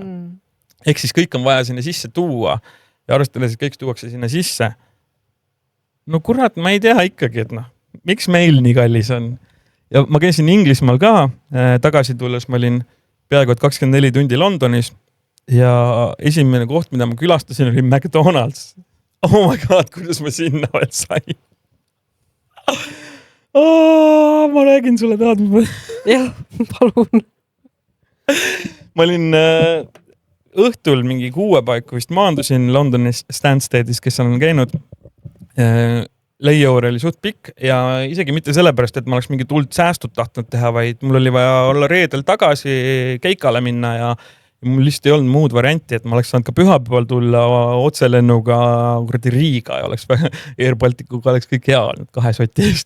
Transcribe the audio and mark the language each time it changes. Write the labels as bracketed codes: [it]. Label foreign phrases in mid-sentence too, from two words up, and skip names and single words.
[et] Ehk siis kõik on vaja sinna sisse tuua ja arvestades, et kõik tuuakse sinna sisse. No kurat, ma ei tea ikkagi, et miks meil nii kallis on. Ja ma käisin Inglismaal ka, tagasi tulles ma olin peaaegu 24 tundi Londonis ja esimene koht, mida ma külastasin, oli McDonald's. [en] Oh my god, [et] kuidas ma sinna veel sain. Ma räägin sulle tahad. Jah, palun. Ma olin õhtul mingi 6 paiku vist maandusin Londonis Stanstedis, kes on käinud. Layover oli suht pikk ja isegi mitte sellepärast, et ma oleks mingi tuld säästud tahtnud teha, vaid mul oli vaja olla reedel tagasi Keikale minna ja mul lihtsalt ei olnud muud varianti, et ma oleks saanud ka pühapäeval tulla otselennuga Riiga ja oleks Air Balticuga oleks kõik hea olnud 2 soti eest.